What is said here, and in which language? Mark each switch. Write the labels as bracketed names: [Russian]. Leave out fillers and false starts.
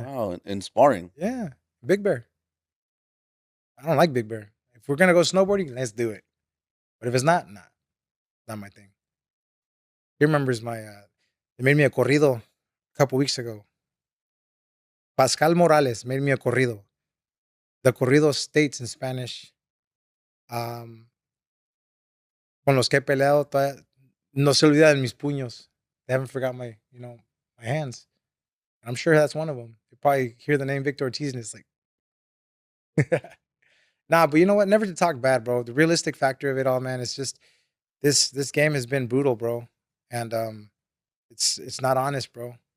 [English] Wow, in sparring. yeah. Big Bear. I don't like Big Bear. If we're gonna go snowboarding, let's do it. But if it's not, nah, not my thing. He remembers they made me a corrido a couple weeks ago. Pascal Morales made me a corrido. The corrido states in Spanish, um, [Spanish] con los que he peleado, no se olvidan mis puños. [English] They haven't forgot my hands. I'm sure that's one of them. You probably hear the name Victor Ortiz and it's like, nah, but you know what? Never to talk bad, bro. The realistic factor of it all, man, is just this game has been brutal, bro. And it's not honest, bro.